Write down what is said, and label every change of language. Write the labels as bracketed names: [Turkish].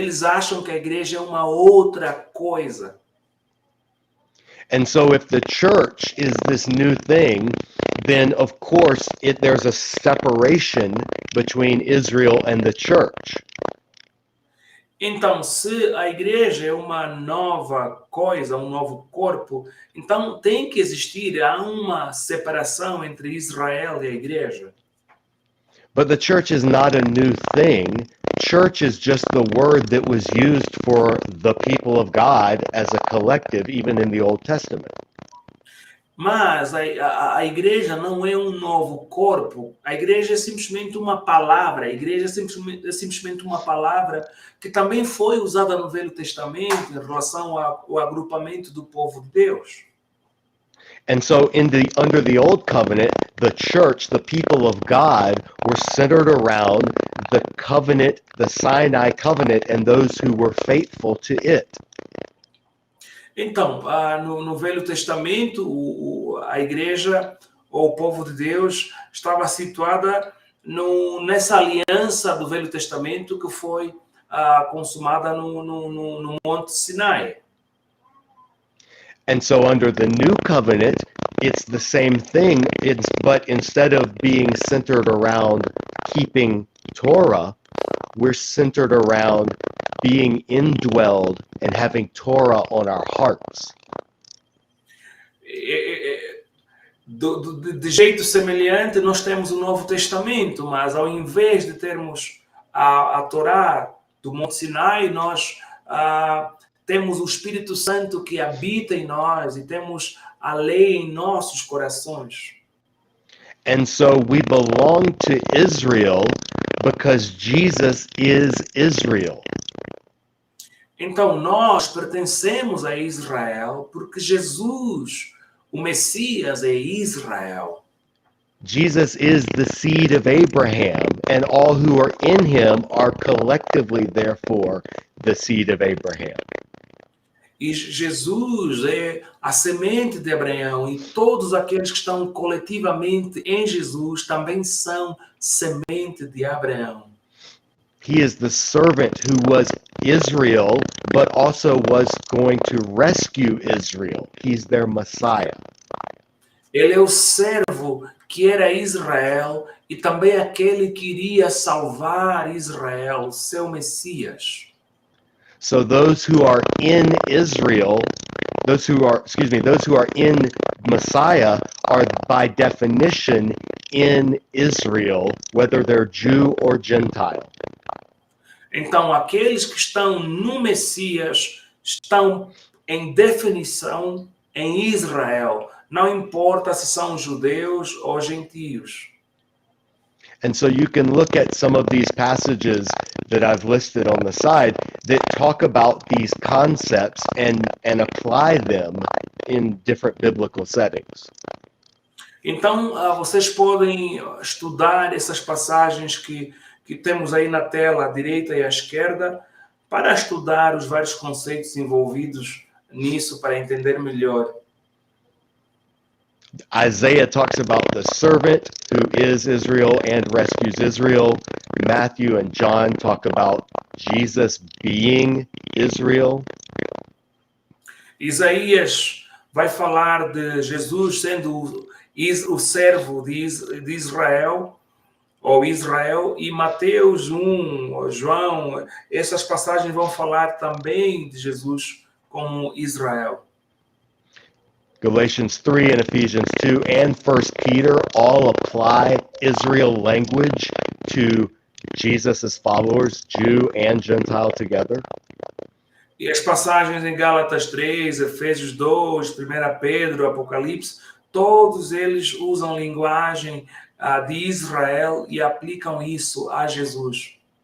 [Portuguese] Eles acham que a igreja é uma outra coisa. [English] And so if the church is this new thing, then of course there's a separation between Israel and the church. [Portuguese] Então, se a igreja é uma nova coisa, um novo corpo, então tem que existir, há uma separação entre Israel e a igreja. [English] But the church is not a new thing. Church is just the word that was used for the people of God as a collective, even in the Old Testament. [Portuguese] Mas a igreja não é um novo corpo. A igreja é simplesmente uma palavra. A igreja é simplesmente uma palavra que também foi usada no Velho Testamento em relação ao agrupamento do povo de Deus. [English] And so under the Old Covenant, the church, the people of God, were centered around the covenant, the Sinai covenant, and those who were faithful to it. [Portuguese] Então, no Velho Testamento, a igreja, ou o povo de Deus, estava situada nessa aliança do Velho Testamento que foi consumada no Monte Sinai. [English] And so under the New Covenant, it's the same thing, but instead of being centered around keeping Torah, we're centered around being indwelled and having Torah on our hearts. [Portuguese] De jeito semelhante, nós temos o Novo Testamento, mas ao invés de termos a Torá do Monte Sinai, nós temos o Espírito Santo que habita em nós e temos a lei em nossos corações. [English] And so we belong to Israel because Jesus is Israel. [Portuguese] Então nós pertencemos a Israel porque Jesus, o Messias, é Israel. [English] Jesus is the seed of Abraham, and all who are in him are collectively, therefore, the seed of Abraham. [Portuguese] E Jesus é a semente de Abraão, e todos aqueles que estão coletivamente em Jesus também são semente de Abraão. [English] He is the servant who was Israel, but also was going to rescue Israel. He's their Messiah. [Portuguese] Ele é o servo que era Israel e também aquele que iria salvar Israel, seu Messias. [English] So those who are in Israel, those who are in Messiah are by definition in Israel, whether they're Jew or Gentile. [Portuguese] Então, aqueles que estão no Messias estão em definição em Israel. Não importa se são judeus ou gentios. [English] And so you can look at some of these passages that I've listed on the side that talk about these concepts and apply them in different biblical settings. [Portuguese] Então, vocês podem estudar essas passagens que temos aí na tela, à direita e à esquerda, para estudar os vários conceitos envolvidos nisso, para entender melhor. [English] Isaiah talks about the servant who is Israel and rescues Israel. Matthew and John talk about Jesus being Israel. [Portuguese] Isaías vai falar de Jesus sendo o servo de Israel, ou Israel, e Mateus 1, João, essas passagens vão falar também de Jesus como Israel. [English] Galatians 3 and Ephesians 2 and 1 Peter all apply Israel language to Jesus' followers, Jew and Gentile together. [Portuguese] E as passagens em Gálatas 3, Efésios 2, 1 Pedro, Apocalipse, todos eles usam linguagem de Israel e aplicam isso a Jesus.